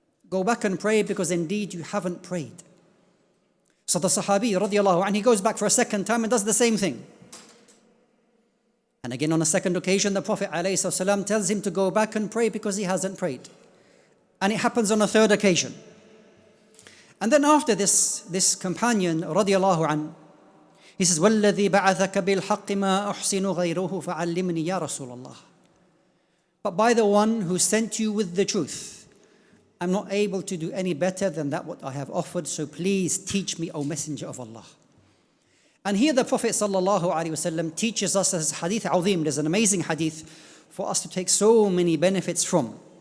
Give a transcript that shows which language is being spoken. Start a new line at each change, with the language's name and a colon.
English: Go back and pray, because indeed you haven't prayed. So the Sahabi radiallahu anhu, he goes back for a second time and does the same thing. And again on a second occasion, the Prophet ﷺ tells him to go back and pray because he hasn't prayed. And it happens on a third occasion. And then after this companion radiallahu anhu, he says,
Arabic: وَالَّذِي بَعَثَكَ بِالْحَقِّ مَا أُحْسِنُ غَيْرُهُ فَعَلِّمْنِي يَا رَسُولَ اللَّهِ.
English: But by the one who sent you with the truth, I'm not able to do any better than that what I have offered, so please teach me, O Messenger of Allah. And here the Prophet ﷺ teaches us as hadith azim. There's an amazing hadith for us to take so many benefits from.